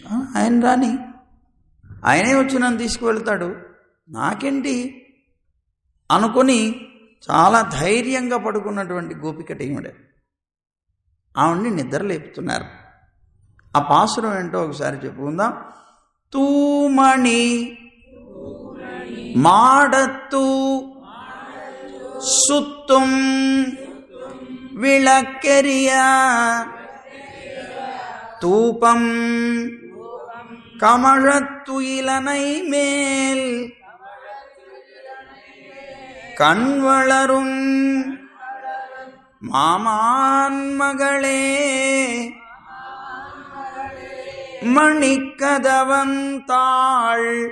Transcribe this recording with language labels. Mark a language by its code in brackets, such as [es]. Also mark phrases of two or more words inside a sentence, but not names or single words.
[te] ఆయన రాని, ఆయనే వచ్చి నన్ను తీసుకువెళ్తాడు, నాకేంటి అనుకొని చాలా ధైర్యంగా పడుకున్నటువంటి గోపికటీముడే ఆవిడ్ని నిద్ర లేపుతున్నారు. ఆ పాసురం ఏంటో ఒకసారి చెప్పుకుందాం. [ta] தூமணி மாடத்து சுற்றும் విளக்கெரிய தூபம் கமழத்து இலனை மேல் கண்வளரும் மாமான் மகளே மணிக்கதவந்தாள்